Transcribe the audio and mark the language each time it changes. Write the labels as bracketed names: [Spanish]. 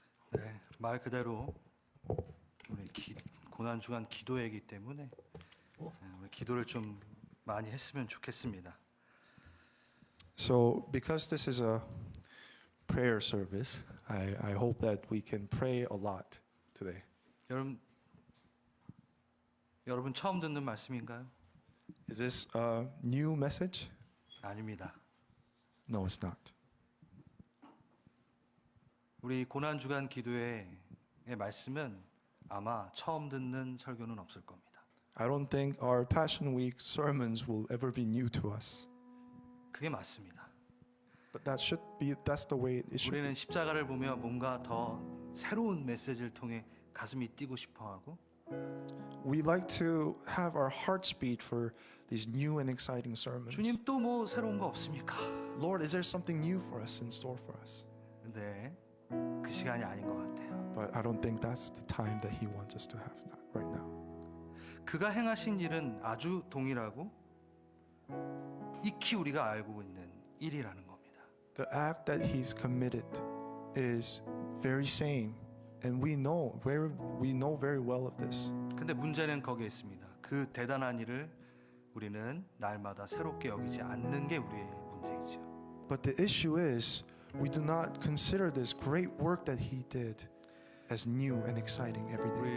[Korean] 네, 말 그대로 우리 고난 주간 기도회이기 때문에 우리 기도를 좀 많이 했으면 좋겠습니다. [English] So because this is a prayer service, I hope that we can pray a lot today. [Korean] 여러분 처음 듣는 말씀인가요? [English] Is this a new message? [Korean] 아닙니다. [English] No, it's not. [Korean] 우리 고난 주간 기도회의 말씀은 아마 처음 듣는 설교는 없을 겁니다. [English] I don't think our Passion Week sermons will ever be new to us. [Korean] 그게 맞습니다. [English] But that's the way it should [Korean] 우리는 [English] be. [Korean] 십자가를 보며 뭔가 더 새로운 메시지를 통해 가슴이 뛰고 싶어하고 [English] we like to have our hearts beat for these new and exciting sermons. [Korean] 주님 또 뭐 새로운 거 없습니까? [English] Lord, is there something new for us in store for us? [Korean] 네, 그 시간이 아닌 것 같아요. [English] But I don't think that's the time that He wants us to have right now. [Korean] 그가 행하신 일은 아주 동일하고 익히 우리가 알고 있는 일이라는 겁니다. [English] The act that He's committed is very same, and we know very well of this. [Korean] 근데 문제는 거기에 있습니다. 그 대단한 일을 우리는 날마다 새롭게 여기지 않는 게 우리의 문제이죠. [English] But the issue is we do not consider this great work that He did as new and exciting every day.